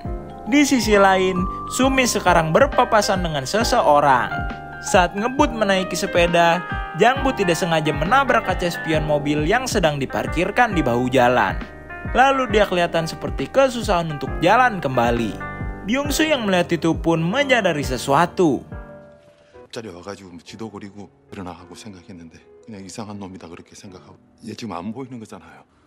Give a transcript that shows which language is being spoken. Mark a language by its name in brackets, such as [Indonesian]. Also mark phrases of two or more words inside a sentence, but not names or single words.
[Indonesian] Di sisi lain, Sumi sekarang berpapasan dengan seseorang. Saat ngebut menaiki sepeda, Jangbu tidak sengaja menabrak kaca spion mobil yang sedang diparkirkan di bahu jalan. Lalu dia kelihatan seperti kesusahan untuk jalan kembali. Byung-su yang melihat itu pun menyadari sesuatu. [Korean] 자리 와가지고 지도 그리고 그러나 하고 생각했는데 그냥 이상한 놈이다 그렇게 생각하고 얘 지금 안 보이는 거잖아요.